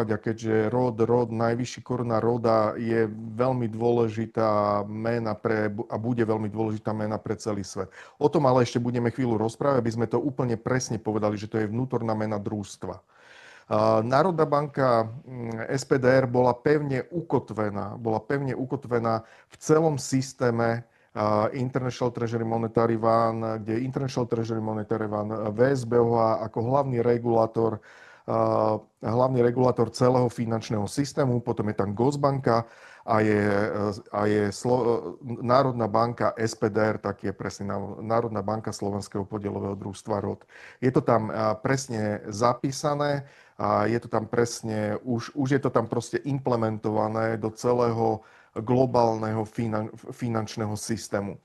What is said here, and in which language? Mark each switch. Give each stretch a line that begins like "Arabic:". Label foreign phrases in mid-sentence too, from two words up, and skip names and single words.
Slovak: A keďže rod, najvyšší koruna roda je veľmi dôležitá mena a bude veľmi dôležitá mena pre celý svet. O tom ale ešte budeme chvíľu rozprávať, aby sme to úplne presne povedali, že to je vnútorná mena družstva. Národná banka SPDR bola pevne ukotvená v celom systéme International Treasury Monetary Fund, kde International Treasury Monetary Fund, VSBOH ako hlavný regulátor celého finančného systému, potom je tam Gosbanka a je Národná banka SPDR, tak je presne Národná banka Slovenského podielového družstva ROD. Je to tam presne zapísané a je to tam presne, už je to tam proste implementované do celého globálneho finančného systému.